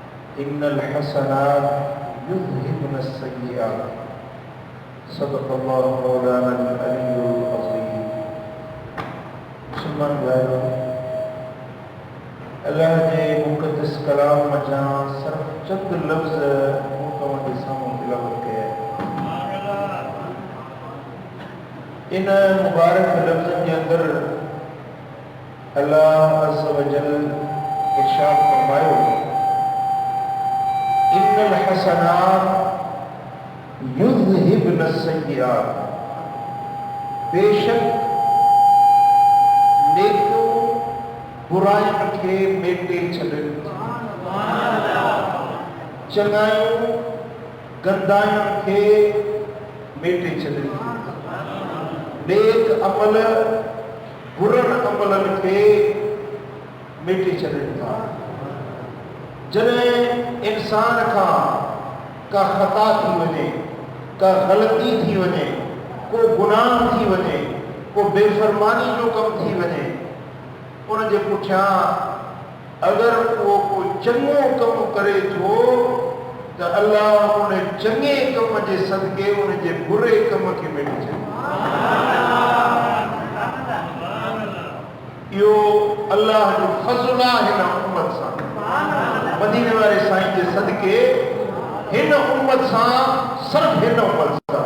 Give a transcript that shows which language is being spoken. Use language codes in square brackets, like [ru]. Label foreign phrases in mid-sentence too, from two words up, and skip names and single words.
[ar] إن الحسنات يذهبن السيئات. صدق الله مولانا العلي العظيم. [sd] मुसलमान भाइयों, अल्लाह जे मुक़द्दस कलाम मजा सिर्फ चंद लफ्ज़ मूं तव्हांजे साम्हूं तिलावत कया। इन मुबारक लफ्ज़नि जे अंदर अल्लाह [ar] عز وجل [sd] इरशाद फरमायो, [ar] إن الحسنات يذهبن السيئات. [sd] बेशक नेकियों बुराइयों के मेटे छॾनि, चङाइयूं गंदाइयों के मेटे छॾनि। नेक अमल बुरनि अमलनि के मेटे छॾनि था। जॾहिं इंसान खां का ख़ता थी वञे, का ग़लती थी वञे, को गुनाह थी वञे, को बेफ़रमानी जो कम थी वञे, उन जे पुठियां अगर वो कोई चङो कम करे थो त अल्लाह उन चङे कम जे सदके उन जे बुरे कम खे मेटे छॾे। इहो अल्लाह जो फज़्ल आहे हिन उम्मत सां, मदीने वारे साईं जे सदके हिन उम्मत सां, सिर्फ हिन उम्मत सां।